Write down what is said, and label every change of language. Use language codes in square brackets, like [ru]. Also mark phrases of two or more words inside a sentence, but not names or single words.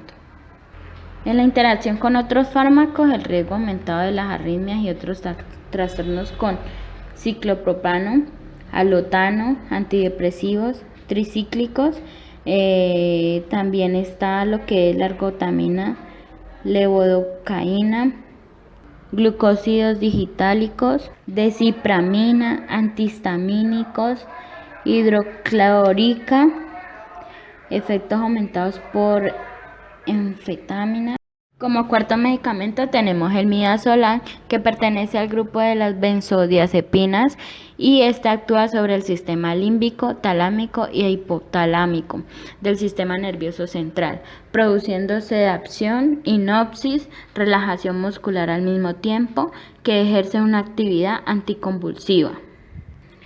[es] En la interacción con otros fármacos, el riesgo aumentado de las arritmias y otros trastornos con ciclopropano, alotano, antidepresivos, tricíclicos. También está lo que es la ergotamina, levodocaína, glucósidos digitálicos, desipramina, antihistamínicos, hidroclórica, efectos aumentados por anfetamina. Como cuarto medicamento tenemos el midazolam, que pertenece al grupo de las benzodiazepinas, y este actúa sobre el sistema límbico, talámico y hipotalámico del sistema nervioso central, produciendo sedación, hipnosis, relajación muscular al mismo tiempo que ejerce una actividad anticonvulsiva.